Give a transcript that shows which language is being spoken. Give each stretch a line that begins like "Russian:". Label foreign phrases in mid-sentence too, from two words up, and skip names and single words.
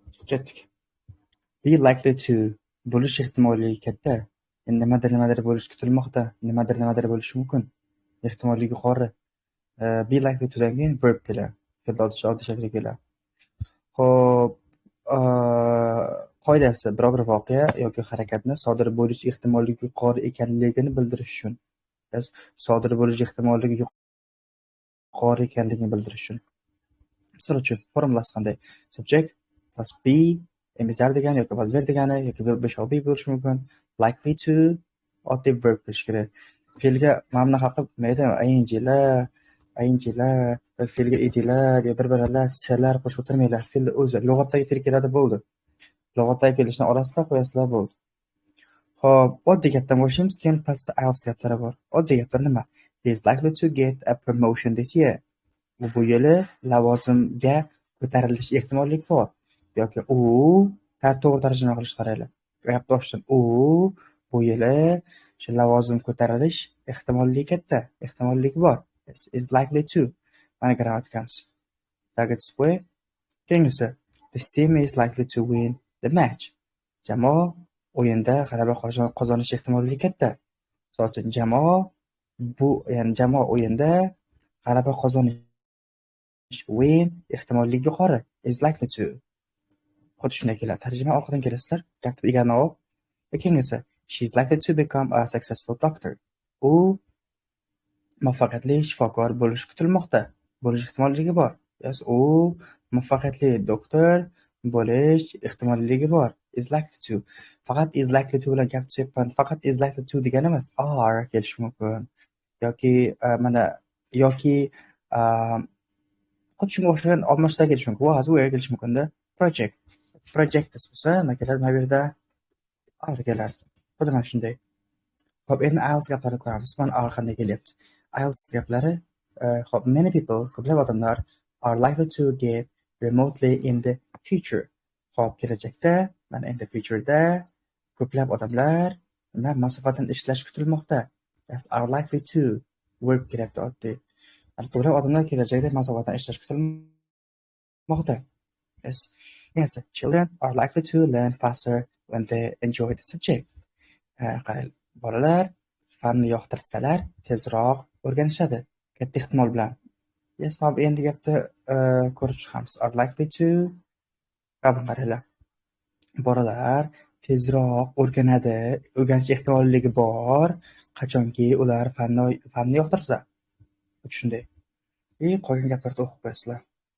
Uzbek: Ketdik.
English: Be likely to
Uzbek: bo'lish ehtimolligi katta. Endi nimadir bo'lish kutilmoqda. Nimadir bo'lishi mumkin. Ehtimolligi yuqori.
English: Be likely to'dan
Uzbek: keyin verb keladi. Fe'l oddiy shakli keladi. Xo'p, qoidasi biror bir voqea yoki harakatni sodir bo'lish ehtimolligi yuqori ekanligini bildirish uchun. Sodir bo'lish ehtimolligi yuqori ekanligini bildirish uchun. Misol uchun, formulasi qanday?
English: Subject plus be
Uzbek: emizar degani yoki was ver degani yoki
English: will be shall be
Uzbek: bo'lishi mumkin.
English: Likely to
Uzbek: oddiy verb bo'lishi kerak. Fe'lga mana bunaqa qilib mayda inglar fe'lga idlar bir-birlar slar qo'shib o'tirmanglar. Fe'lni o'zi lug'atdagi fe'l keladi bo'ldi. Lug'atdagi fe'lni orasida qo'yasizlar bo'ldi. Xo'p, oddiy gapdan boshlaymiz, keyin pastda else gaplari bor. Oddiy gaplar nima?
English: He is likely to get a promotion this year.
Uzbek: Bu yili lavozimga ko'tarilish ehtimolligi bor. Yoki u to'g'ri tarjima qilish qaraylik. Gapni ochdim. U bu yili shu lavozim ko'tarilish ehtimolligi katta, ehtimolligi bor.
English: Is likely to.
Uzbek: Mana grammatikamiz.
English: Target way.
Uzbek: Keyingisi,
English: this team is likely to win the match.
Uzbek: Jamoa o'yinda g'alaba qozonish ehtimolligi katta. Misol uchun, jamoa o'yinda g'alaba qozonish win ehtimolligi yuqori.
English: Is likely to.
Uzbek: Xuddi shunday keladi. Tarjima orqadan kelasizlar. Gapni egani olib. Keyingisi,
English: she is likely to become a successful doctor.
Uzbek: U muvaffaqiyatli shifokor bo'lishi kutilmoqda. Bo'lish ehtimolligi bor. U muvaffaqiyatli doktor bo'lish ehtimolligi bor.
English: Is likely to.
Uzbek: Faqat
English: is likely to
Uzbek: bilan gap tuzyapman. Faqat
English: is likely to
Uzbek: degani emas. Are kelishi mumkin. Yoki xuddi shunga o'xshagan olmashsa kelishi mumkin.
English: Was were
Uzbek: kelishi mumkin-da. Projects bo'lsa, nima keladi? Mana bu yerda are keladi. Xuddi mana shunday. Xo'p, endi IELTS gaplarini ko'ramiz. Mana are qanday kelyapti. IELTS gaplari, xo'p,
English: many people,
Uzbek: ko'plab odamlar
English: are likely to get remotely in the future.
Uzbek: Xo'p, kelajakda, mana
English: in the future'da
Uzbek: ko'plab odamlar masofadan ishlash kutilmoqda.
English: Are likely to work
Uzbek: kerakda oddiy. Ko'plab odamlar kelajakda masofadan ishlash kutilmoqda.
English: Yes, children are likely to learn faster when they enjoy the subject.
Uzbek: Bolalar fanni yoqtirsalar tezroq o'rganishadi, katta ehtimol bilan. Yes, mana bu endi gapni ko'rib chiqamiz.
English: Are likely to
Uzbek: qaranglar. Bolalar tezroq o'rganish ehtimolligi bor, qachonki ular fanni yoqtirsa. Shunday. Qolgan gaplarni o'qib qo'yasizlar.